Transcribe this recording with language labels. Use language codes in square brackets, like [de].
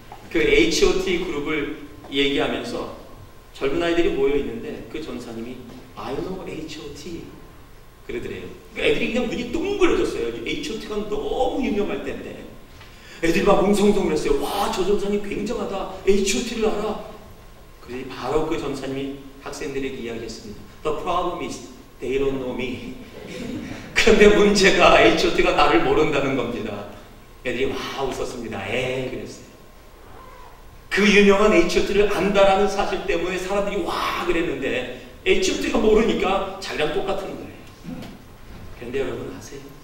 [ko] 그 H.O.T 그룹을 얘기하면서 젊은 아이들이 모여 있는데 그 전사님이 [en] I know H.O.T [ko] 그러더래요. 애들이 그냥 눈이 동그래졌어요. H.O.T가 너무 유명할 때인데 애들이 막 웅성웅성 했어요. 와, 저 전사님 굉장하다. H.O.T를 알아. 그래서 바로 그 전사님이 학생들에게 이야기했습니다. [en] The problem is they don't know me. [ko] 그런데 문제가 H.O.T가 나를 모른다는 겁니다. 애들이 와 웃었습니다. 그랬어요. 그 유명한 H.O.T를 안다라는 사실 때문에 사람들이 와 그랬는데 H.O.T가 모르니까 자기랑 똑같은 거예요. 그런데 여러분 아세요?